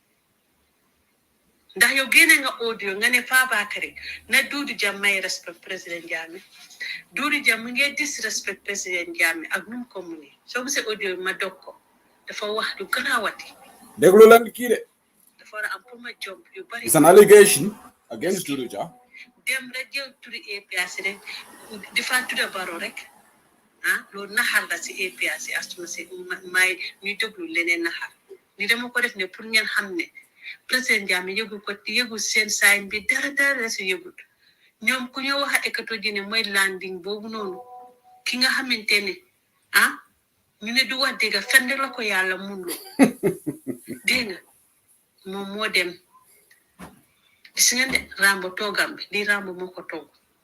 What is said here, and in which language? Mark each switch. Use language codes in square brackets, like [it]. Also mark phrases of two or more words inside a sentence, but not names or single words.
[wo] ndax yow génne nga audio nga ne Fabakary na Doudou Dia [en] may respect [wo] président Jammeh Doudou Dia mu ngi disrespect président Jammeh ak nu mu ko mu ne soo gisee audio ma dog ko dafa wax du gënaawati déglu lan kii de dafa war a am pour ma jomb yu bari [en] it's an allegation against Doudou Dia [wo] dem rek jël turi APRC rek di fa tudda Barrow rek loolu naxar la si APRC astuma si may ñu déglu leneen naxar ni dama ko def ne pour ngeen xam ne président Jammeh yëgu seen sign bi dara si yëgut ñoom ku ñu wax a ekato ji ne mooy landing boobu noonu ki nga xamante ne ñu ne du wax dëgg fenn la ko yàlla mun loo dégg nga moom moo dem gis ngeen de Rambo toogam bi di Rambo moo ko toog